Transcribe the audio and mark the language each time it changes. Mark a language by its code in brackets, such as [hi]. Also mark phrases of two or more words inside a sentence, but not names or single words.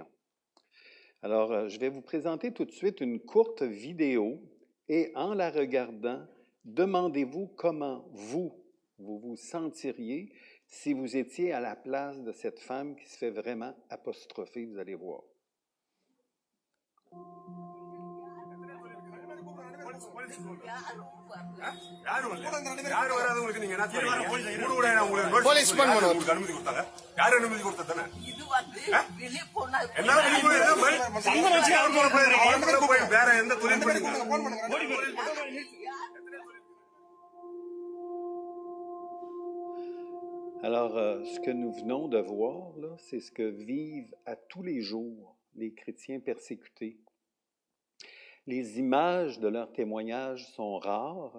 [fr] Alors, je vais vous présenter tout de suite une courte vidéo et en la regardant, demandez-vous comment vous vous sentiriez si vous étiez à la place de cette femme qui se fait vraiment apostropher, vous allez voir. [ta] போலீஸ் அனுமதி கொடுத்தாங்க. யார் அனுமதி கொடுத்ததானே? வேற எந்த தொழில் [fr] Alors, ce que nous venons de voir, là, c'est ce que vivent à tous les jours les chrétiens persécutés. Les images de leurs témoignages sont rares.